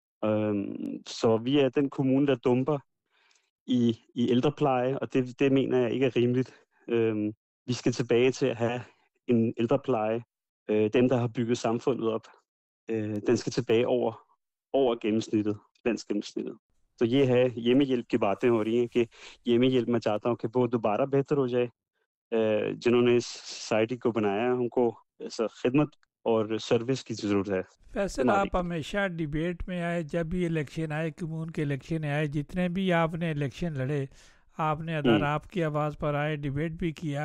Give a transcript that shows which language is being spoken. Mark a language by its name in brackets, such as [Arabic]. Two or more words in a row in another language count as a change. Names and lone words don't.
[Danish] Så vi er den kommune, der dumper i ældrepleje, og det mener jeg ikke er rimeligt. Vi skal tilbage til at have en ældrepleje. Dem, der har bygget samfundet op, den skal tilbage over gennemsnittet, landsgennemsnittet. [Hindi] तो ये है hjemmehjælp की बातें हो रही हैं कि hjemmehjælp मैं चाहता हूँ कि वो दोबारा बेहतर हो जाए. जिन्होंने इस सोसाइटी को बनाया है उनको खिदमत और सर्विस की जरूरत है. फैसल, आप हमेशा डिबेट में आए, जब भी इलेक्शन आए, कम्यून के इलेक्शन आए, जितने भी आपने इलेक्शन लड़े, आपने अदर आपकी आवाज़ पर आए, डिबेट भी किया.